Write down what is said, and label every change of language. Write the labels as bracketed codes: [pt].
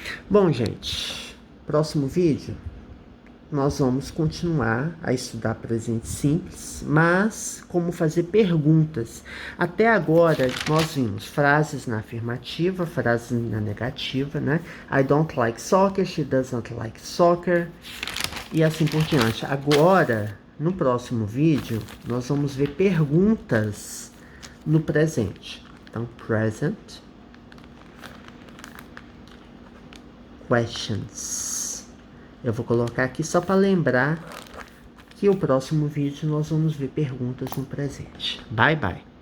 [pt] Bom, gente, próximo vídeo nós vamos continuar a estudar presente simples, mas como fazer perguntas. Até agora nós vimos frases na afirmativa, frases na negativa, né? [en] I don't like soccer, she doesn't like soccer, [pt] e assim por diante. Agora, no próximo vídeo, nós vamos ver perguntas no presente. Então, [en] present questions. [pt] Eu vou colocar aqui só para lembrar que o próximo vídeo nós vamos ver perguntas no presente. [en] Bye, bye.